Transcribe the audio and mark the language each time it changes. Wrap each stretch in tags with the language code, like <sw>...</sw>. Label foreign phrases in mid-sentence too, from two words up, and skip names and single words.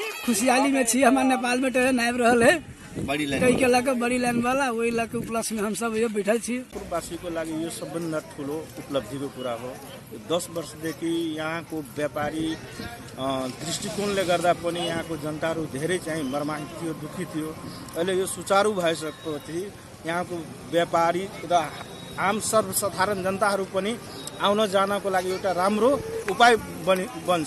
<mai>खुशहाली में छी। हमारे नेपाल में ट्रेन आबि रहल है कई के लके बड़ी लाइन वाला, वही लके उपलक्ष्य में हम सब यो बैठल छी।</mai> <ne>पूर्ववासीको लागि यो सबभन्दा ठुलो उपलब्धिको कुरा हो। 10 वर्षदेखि यहाँको व्यापारी दृष्टिकोणले गर्दा पनि यहाँको जनताहरू धेरै चाहिँ मर्माहित थियो, दुखी थियो। अहिले यो सुचारू भइसकेपछि यहाँको व्यापारी र आम सर्वसाधारण जनताहरू पनि आउन जानको लागि एउटा राम्रो उपाय बन्छ।</ne>